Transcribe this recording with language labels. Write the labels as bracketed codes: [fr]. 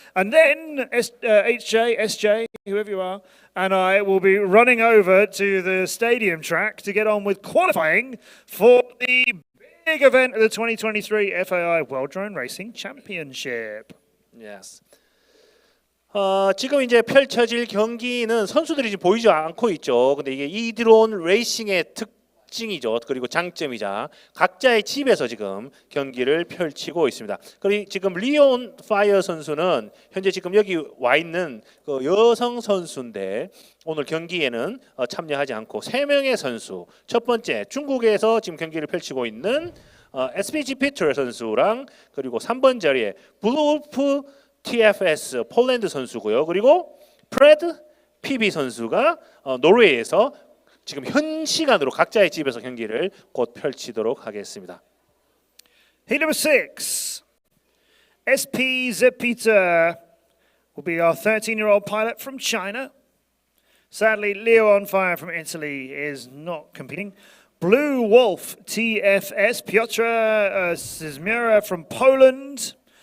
[en] And then HJ, SJ, whoever you are, and I will be running over to the stadium track to get on with qualifying for the big event of the 2023 FAI World Drone Racing Championship. Yes. [ko] 지금 이제 펼쳐질 경기는 선수들이 지금 보이지 않고 있죠. 근데 이게 이드론 레이싱의 특징이죠. 그리고 장점이자 각자의 집에서 지금 경기를 펼치고 있습니다. 그리고 지금 리온 파이어 선수는 현재 지금 여기 와 있는 그 여성 선수인데 오늘 경기에는 참여하지 않고 3명의 선수. 첫 번째 중국에서 지금 경기를 펼치고 있는 SPG 피터 선수랑 그리고 3번 자리에 블루프 TFS 폴란드 선수고요. 그리고 프레드 PB 선수가 노르웨이에서 지금 현 시간으로 각자의 집에서 경기를 곧 펼치도록 하겠습니다. [en] Heat number 6. SP Zepita will be our 13-year-old pilot from China. Sadly, Leo on Fire from Italy is not competing. Blue Wolf TFS, Piotr Sismira from Poland.